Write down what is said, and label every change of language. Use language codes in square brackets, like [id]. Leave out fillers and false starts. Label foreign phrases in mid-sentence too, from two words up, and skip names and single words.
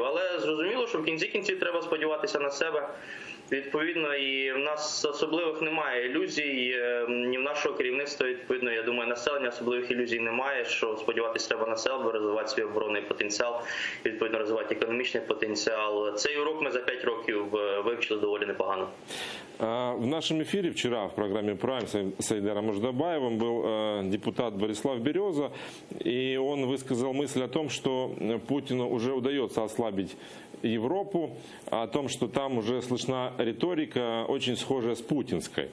[uk] Але зрозуміло, що в кінці кінців треба сподіватися на себе. Відповідно, і в нас особливих немає ілюзій, ні в нашого керівництва, відповідно, я думаю, населення особливих ілюзій немає, що сподіватися треба на себе, розвивати свій оборонний потенціал, відповідно, розвивати економічний потенціал. Цей урок ми за 5 років вивчили доволі непогано. [ru] В нашем эфире вчера в программе «Прайм» с Айдаром Ождабаевым был депутат Борислав Береза, и он высказал мысль о том, что Путину уже удается ослабить Европу, о том, что там уже слышна риторика, очень схожая с путинской.